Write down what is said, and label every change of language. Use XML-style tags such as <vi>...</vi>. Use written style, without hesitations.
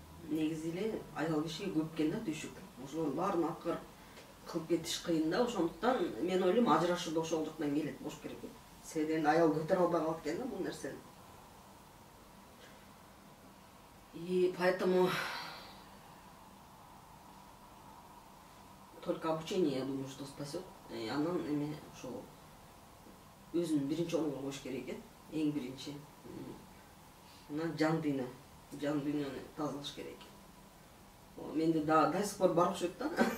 <ky>Негизи эле аял кишиге көп экен да түйшүк. Ошонун баарын аткарып кылып кетиш кыйын да. Ошондуктан мен ойлойм ажырашуу да ошол жактан келет болуш керек. Себебинде аял көтөрө албай калат экен да бул нерсени.</ky> <ru>И поэтому только обучение, я думаю, что спасет.</ru> <ky>Анан эме ошол өзүн биринчи орунга коюш керек экен, эң биринчи. Анан жан дүйнөнү тазалаш керек экен. Менде</ky> <ru>до сих пор</ru> <ky>бар окшойт да.</ky>